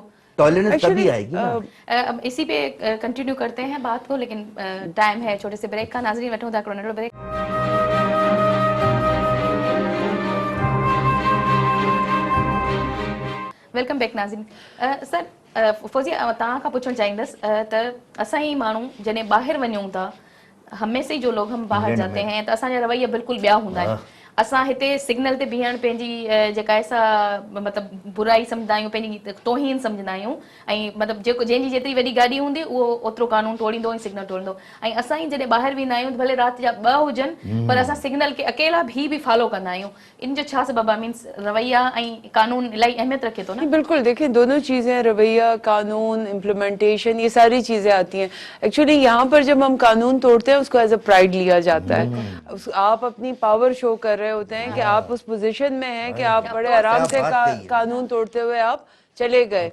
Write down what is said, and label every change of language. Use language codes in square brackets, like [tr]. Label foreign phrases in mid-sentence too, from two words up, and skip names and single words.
[ur] ٹالرنس تبھی آئے گی نا. اب اسی پہ کنٹینیو کرتے ہیں بات کو، لیکن ٹائم ہے چھوٹے سے بریک کا. ناظرین وٹھوں تھا کرونیٹل بریک. ویلکم بیک ناظرین. [sd] سر فوزی تव्हां खां पुछणु चाहींदसि त असां ई माण्हू जॾहिं ॿाहिरि वञूं था, हमेशा ही [ur] جو لوگ ہم باہر جاتے ہیں [sd] त असांजा रवैया बिल्कुलु ॿिया हूंदा आहिनि. असां हिते सिग्नल ते बीहण पंहिंजी जेका ऐसा मतिलबु बुराई सम्झंदा आहियूं, पंहिंजी तोहीन सम्झंदा आहियूं, ऐं मतिलबु जेको जंहिंजी जेतिरी वॾी गाॾी हूंदी उहो ओतिरो कानून तोड़ींदो ऐं सिग्नल तोड़ींदो. ऐं असां ई जॾहिं ॿाहिरि वेंदा आहियूं भले राति जा 2 हुजनि पर असां सिग्नल खे अकेला भी फॉलो कंदा आहियूं. इन जो छा सबब आहे? मीन्स रवैया ऐं कानून इलाही अहमियत रखे थो न. [ur] بالکل، دیکھیے دونوں چیزیں، رویہ، قانون، امپلیمنٹیشن، یہ ساری چیزیں آتی ہیں. ایکچوئلی یہاں پر جب ہم قانون توڑتے ہیں اس کو [en] as a pride [ur] لیا جاتا ہے. آپ اپنی پاور شو کر رہے ہوتے ہیں کہ آپ اس پوزیشن میں ہیں کہ آپ بڑے آرام سے قانون توڑتے ہوئے آپ چلے گئے,